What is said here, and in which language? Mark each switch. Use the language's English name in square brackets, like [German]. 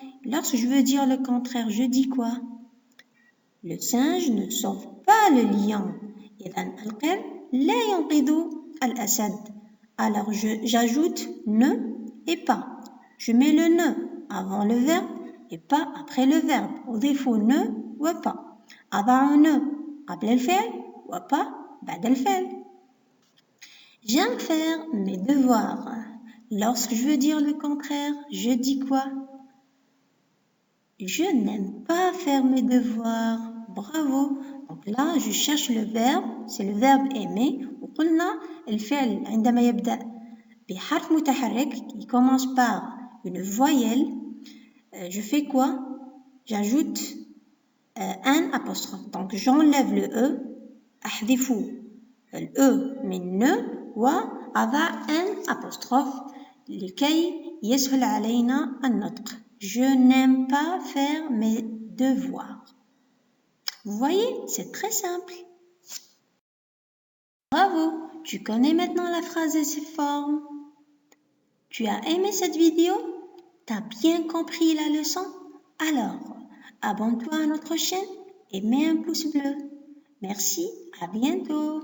[French] Lorsque je veux dire le contraire, je dis quoi? Le singe ne sauve pas le lion. [Arabic] إذن القرد لا ينقذ الأسد. [French] Alors j'ajoute ne et pas. Je mets le ne avant le verbe et pas après le verbe. [Arabic] أضيف ne و pas. أضع ne قبل الفعل و pas بعد الفعل. [French] J'aime faire mes devoirs. Lorsque je veux dire le contraire, je dis quoi? Je n'aime pas faire mes devoirs. Bravo. Donc là, je cherche le verbe. C'est le verbe aimer. [Arabic] وقلنا الفعل عندما يبدأ بحرف متحرك, [French] il commence par une voyelle. Je fais quoi? J'ajoute un apostrophe. Donc j'enlève le E. [Arabic] أحذف الE من ne وأضع un apostrophe لكي يسهل علينا النطق. [French] Je n'aime pas faire mes devoirs. Vous voyez, c'est très simple. Bravo, tu connais maintenant la phrase et ses formes. Tu as aimé cette vidéo? T'as bien compris la leçon? Alors, abonne-toi à notre chaîne et mets un pouce bleu. Merci, à bientôt.